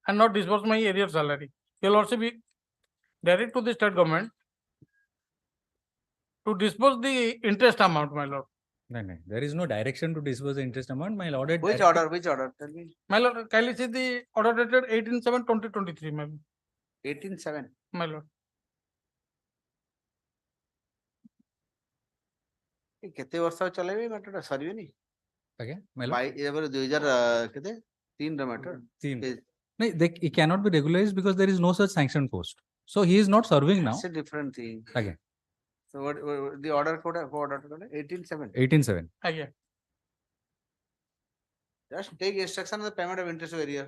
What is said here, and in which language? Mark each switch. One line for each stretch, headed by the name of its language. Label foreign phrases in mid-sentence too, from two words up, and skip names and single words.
English: and not disburse my arrear salary. You'll also be direct to the state government to disburse the interest amount, my lord. No, no, there is no direction to disburse the interest amount. My lord. Which order? Which order? Tell me. My lord, kindly see the order dated 18/7/2023, my lord. 18/7. My lord.
Odia: କେତେ ବର୍ଷ ଚଲେଇବେ ମ୍ୟାଟରଟା ସରିବେନି?
English: ଆଜ୍ଞା my lord.
Odia: ବାଇ ଏବରେ 2000 କେତେ 3 ର ମ୍ୟାଟର
English: He cannot be regularized because there is no such sanctioned post. So he is not serving now. It's a different thing. Again. So what the order code 18/7. 18/7. Again. Just take instruction on the payment of interest of arrear.